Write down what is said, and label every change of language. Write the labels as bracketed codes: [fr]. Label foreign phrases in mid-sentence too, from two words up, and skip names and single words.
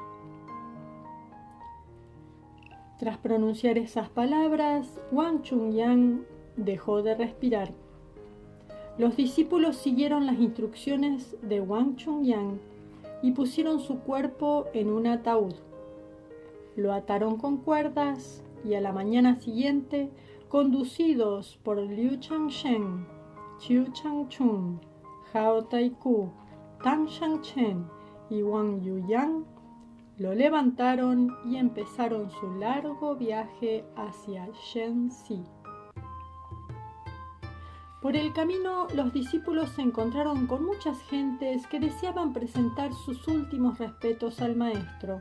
[es] Tras pronunciar esas palabras, Wang Chunyan dejó de respirar. Los discípulos siguieron las instrucciones de Wang Chunyan y pusieron su cuerpo en un ataúd. Lo ataron con cuerdas y a la mañana siguiente, conducidos por Liu Changshen, Qiu Changchun, Hao Taiku, Tang Shangchen y Wang Yuyang, lo levantaron y empezaron su largo viaje hacia Shenxi. Por el camino, los discípulos se encontraron con muchas gentes que deseaban presentar sus últimos respetos al maestro.